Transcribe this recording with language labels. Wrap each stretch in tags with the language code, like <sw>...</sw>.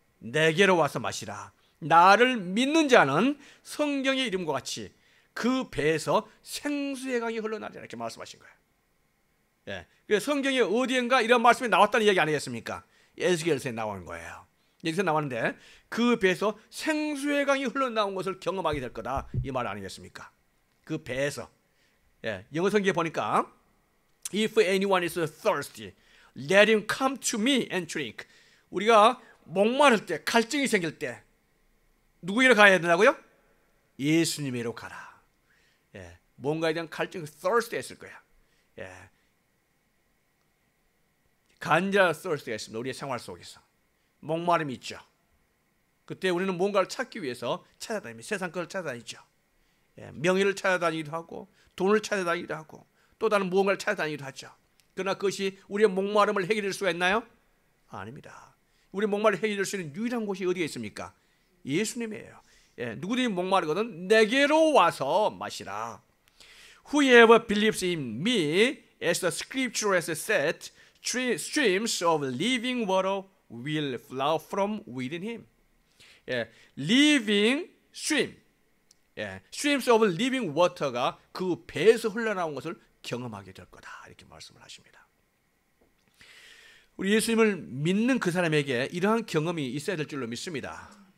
<ko>내게로 와서 마시라. 나를 믿는 자는 성경의 이름과 같이 그 배에서 생수의 강이 흘러나리라 이렇게 말씀하신 거예요. 예, 그래서 성경에 어디엔가 이런 말씀이 나왔다는 이야기 아니겠습니까? 에스겔서에 나온 거예요. 여기서 나왔는데 그 배에서 생수의 강이 흘러나온 것을 경험하게 될 거다 이 말 아니겠습니까? 그 배에서. 예, 영어 성경에 보니까</ko> <en>If anyone is thirsty, let him come to me and drink.</en> <ko>우리가 목마를 때, 갈증이 생길 때 누구에게로 가야 된다고요? 예수님에게로 가라. 예, 뭔가에 대한 갈증, thirst 했을 거야. 예, 간절한 thirst가 있습니다. 우리의 생활 속에서 목마름이 있죠. 그때 우리는 뭔가를 찾기 위해서 찾아다닙니다. 세상 것을 찾아다니죠. 예, 명예를 찾아다니기도 하고 돈을 찾아다니기도 하고 또 다른 무언가를 찾아다니기도 하죠. 그러나 그것이 우리의 목마름을 해결할 수가 있나요? 아닙니다. 우리의 목마름을 해결할 수 있는 유일한 곳이 어디에 있습니까? 예수님이에요. 예, 누구든지 목마르거든 내게로 와서 마시라.</ko> <en>Whoever believes in me, as the scripture has said, streams of living water will flow from within him.</en> <ko>예, living stream, 예,</ko> <en>streams of living water</en> <ko>가 그 배에서 흘러나온 것을 경험하게 될 거다 이렇게 말씀을 하십니다. 우리 예수님을 믿는 그 사람에게 이러한 경험이 있어야 될 줄로 믿습니다.</ko>